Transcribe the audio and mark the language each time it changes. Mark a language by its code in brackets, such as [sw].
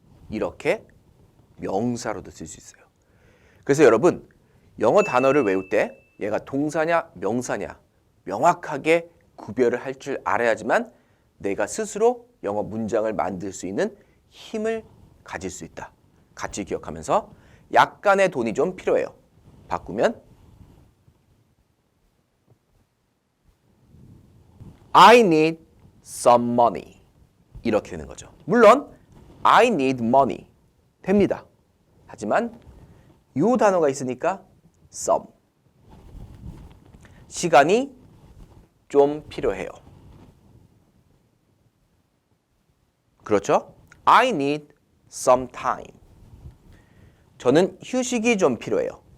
[ko] 이렇게 명사로도 쓸 수 있어요. 그래서 여러분 영어 단어를 외울 때 얘가 동사냐 명사냐 명확하게 구별을 할 줄 알아야지만 내가 스스로 영어 문장을 만들 수 있는 힘을 가질 수 있다. 같이 기억하면서 약간의 돈이 좀 필요해요. 바꾸면 [en] I need some money [ko] 이렇게 되는 거죠. 물론 [en] I need money [ko] 됩니다. 하지만 이 단어가 있으니까 some 시간이 좀 필요해요. 그렇죠? [en] I need some time [ko] 저는 휴식이 좀 필요해요.